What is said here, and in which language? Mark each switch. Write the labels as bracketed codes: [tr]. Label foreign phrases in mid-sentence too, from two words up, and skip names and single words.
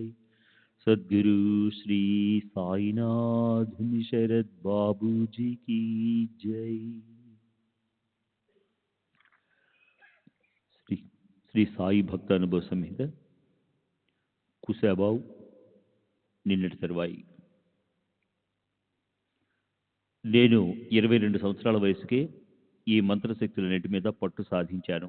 [hi] सद्गुरु श्री साईनाथ शरद बाबू जी की जय। [te] శ్రీ సాయి భక్త అనుభవ సంహిత కుశాబావ్ నిన్నటి తరువాయి. నేను 22 సంవత్సరాల వయసుకే ఈ మంత్రశక్తులన్నిటి మీద పట్టు సాధించాను.